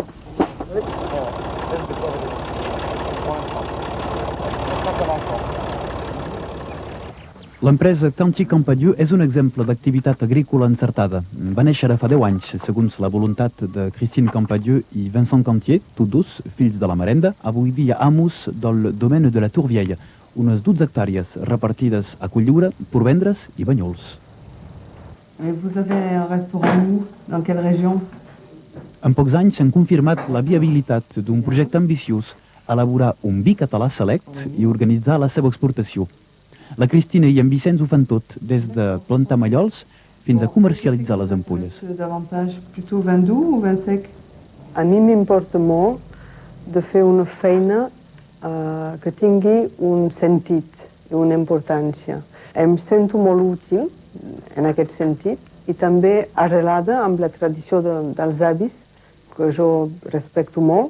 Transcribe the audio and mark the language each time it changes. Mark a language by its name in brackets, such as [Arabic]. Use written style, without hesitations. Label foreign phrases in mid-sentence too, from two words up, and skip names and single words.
[Catalan] L'empresa Canchi Campadieu és un exemple d'activitat agrícola encertada. Va néixer fa 10 anys, segons la voluntat de Christine Campadieu i Vincent Cantier, tots dos, fills de la Marenda, avui dia amos del domaine de la Tourvieille, unes 12 hectàrees repartides a Cotlliure, Portvendres i Banyols. [French] Et vous avez un restaurant où? Dans quelle région? [Catalan] En pocs anys s'han confirmat la viabilitat d'un projecte ambiciós, elaborar un vi català select i organitzar la seva exportació. La Cristina i en Vicenç ho fan tot, des de plantar mallols fins a comercialitzar les ampolles. [French] Davantage plutôt vin doux ou vin sec? [Catalan] A mi m'importa molt de fer una feina que tingui un sentit i una importància. Em sento molt útil en aquest sentit i també arrelada amb la tradició dels avis, que jo respecto molt.